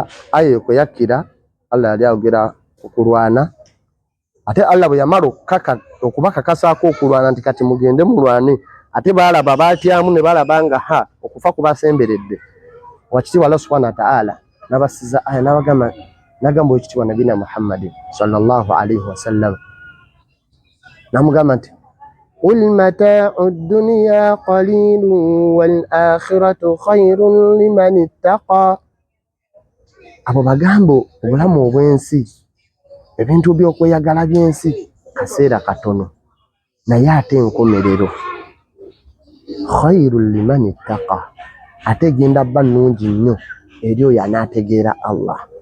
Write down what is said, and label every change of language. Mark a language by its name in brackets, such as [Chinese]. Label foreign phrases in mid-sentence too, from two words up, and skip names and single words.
[Ganda] Aya eyo kwe yakkira, Allah yali ayogera okulwana, ate Allah bwe yamala okubakakasaako okulwana nti kati mugende mulwane, ate baalaba baatyamu ne balaba nga okufa kubasemberedde. Wakitiibwa [Arabic] الله سبحانه وتعالى [Ganda] n'abasiza aya n'agamba ekitiibwa [Arabic] نبينا محمد صلى الله عليه وسلم, [Ganda] n'amugamba nti [Arabic] قل متاع الدنيا قليل والآخرة خير لمن اتقى. [Ganda] Abo bagambo obulamu obw'ensi, ebintu by'okweyagala by'ensi kaseera katono, naye ate enkomerero [Arabic] خير لمن اتقى, [Ganda] ate genda bba nnungi nnyo eri oyo anaategeera Allah.